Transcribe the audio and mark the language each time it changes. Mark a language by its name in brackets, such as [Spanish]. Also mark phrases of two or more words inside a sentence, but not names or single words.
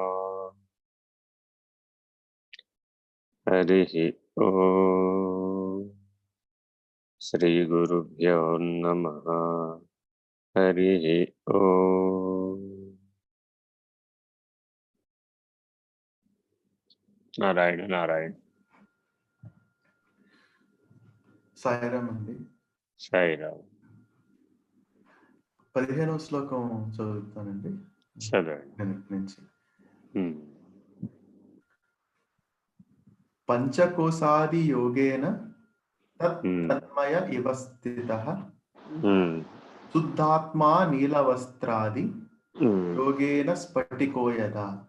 [Sanskrit] हरिः ओम्। श्रीगुरुभ्यो नमः। हरिः ओम्। नारायण नारायण। [Telugu] సాయిరామ్ అండి. సాయిరామ్. 15వ శ్లోకం చదువుతానండి. చదవండి. [Sanskrit] నుంచి पञ्चकोशादि योगेन तन्मय इव स्थितः शुद्धात्मा नीलवस्त्रादि योगेन स्फटिकोयदा.